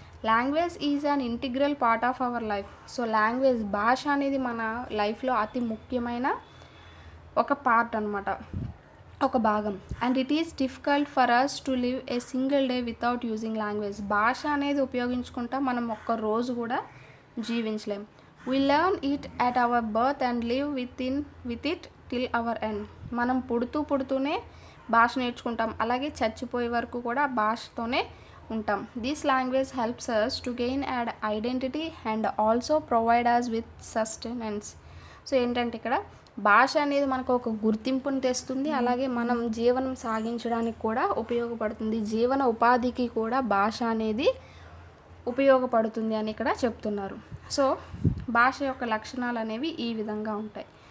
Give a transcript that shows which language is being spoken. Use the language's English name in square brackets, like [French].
[English] Language is an integral part of our life. [Telugu] So language, భాష అనేది మన లైఫ్లో అతి ముఖ్యమైన ఒక పార్ట్ అనమాట, ఒక భాగం. [English] And it is difficult for us to live a single day without using language. [Telugu] భాష అనేది ఉపయోగించుకుంటా మనం ఒక్క రోజు కూడా జీవించలేం. [English] We learn it at our birth and live with it till our end. [Telugu] మనం పుడుతూనే భాష నేర్చుకుంటాం, అలాగే చచ్చిపోయే వరకు కూడా భాషతోనే ఉంటాం. [English] This language helps us to gain an identity and also provide us with sustenance. [Telugu] So ఏంటంటే ఇక్కడ భాష అనేది మనకు ఒక గుర్తింపుని తెస్తుంది, అలాగే మనం జీవనం సాగించడానికి కూడా ఉపయోగపడుతుంది, జీవన ఉపాధికి కూడా భాష అనేది ఉపయోగపడుతుంది అని ఇక్కడ చెప్తున్నారు. సో భాష యొక్క లక్షణాలు అనేవి ఈ విధంగా ఉంటాయి.